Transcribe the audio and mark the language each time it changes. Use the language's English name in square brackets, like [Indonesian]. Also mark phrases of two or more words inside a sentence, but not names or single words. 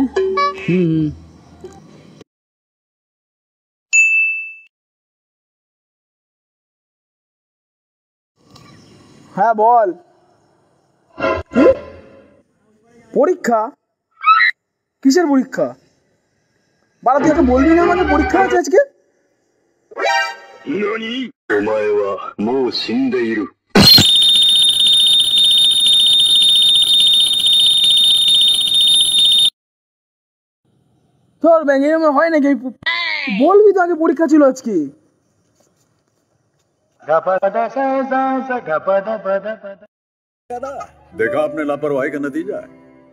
[Bangla] হুম হুম। হ্যাঁ বল। কি পরীক্ষা? কিসের পরীক্ষা? বাড়া তুই একটা বলবি না আমাকে পরীক্ষা আছে আজকে? [Japanese] 何お前はもう死んでいる。 [Bangla] তোর ব্যাঙ এরকম হয় নাকি? বলবি তো আগে পরীক্ষা ছিল আজকে। [Hindi] देखा आपने लापरवाही का नतीजा है।